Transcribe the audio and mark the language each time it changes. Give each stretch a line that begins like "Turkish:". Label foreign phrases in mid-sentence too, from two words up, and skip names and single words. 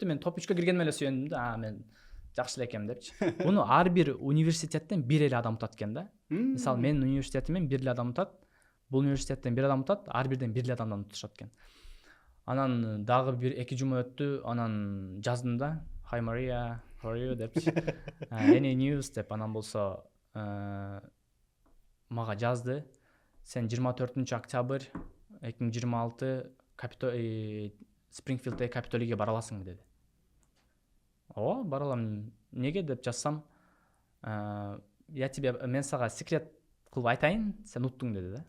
Kyrgyz: Мен топ 3-кө киргениме эле сүйөндүм да, мен жакшы эле экенмин депчи. Буну ар бир университеттен бир эле адам утат экен да. Мисалы, менин университетимен бир эле адам утат. Бул университеттен бир адам утат, ар бирден бир эле адамдан утушат экен. Анан дагы бир 2 жума өттү, анан жаздым да,
English: Hi Maria, how are you депчи. Any news
Kyrgyz: деп, анан болсо мага жазды. Сен 24 октябрь 2026 Спрингфилддеги Капитолийге бара аласың деди. Ооба, бара алам. Неге деп жазсам, мен сага секрет кылып айтайын, сен уттуң деди да.